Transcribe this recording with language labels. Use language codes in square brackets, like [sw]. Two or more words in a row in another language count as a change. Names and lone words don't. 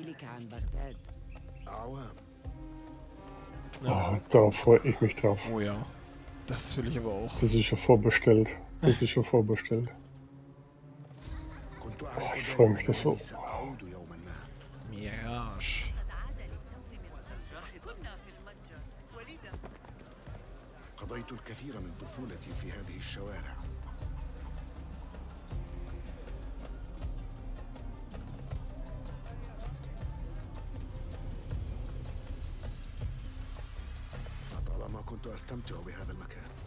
[de] Ja. Oh, da freue ich mich drauf. Oh ja. Das will ich aber auch. Das ist schon vorbestellt. Das ist schon vorbestellt. Oh, ich freue mich das so. Mirage. [ar] قضيت الكثير من طفولتي في هذه الشوارع. لطالما كنت أستمتع بهذا المكان.